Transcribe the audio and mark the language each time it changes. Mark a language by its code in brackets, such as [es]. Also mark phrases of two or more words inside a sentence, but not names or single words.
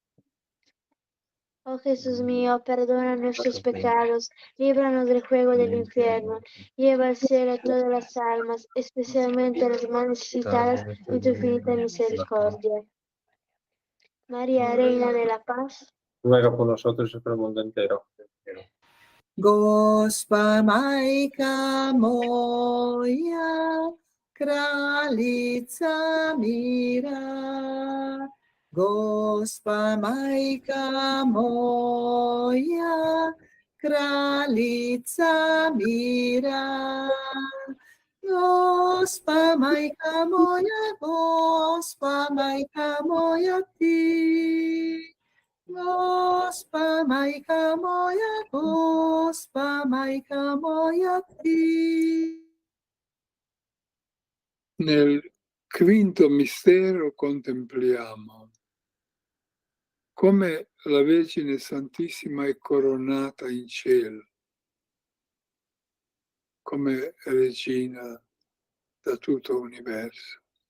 [es] Oh Jesús mío, perdona nuestros pecados, líbranos del fuego del infierno, lleva al cielo a todas las almas, especialmente a las más necesitadas de tu infinita misericordia. María, Reina de la Paz, Ruega por nosotros y por el mundo entero. [hr] Gospa Majka moja, kraljica mira. Gospa Majka moja, kraljica mira. Gospa Majka moja ti. Gospa Majka moja ti. [it] Nel quinto mistero contempliamo come la Vergine Santissima è coronata in cielo, come regina da tutto l'universo.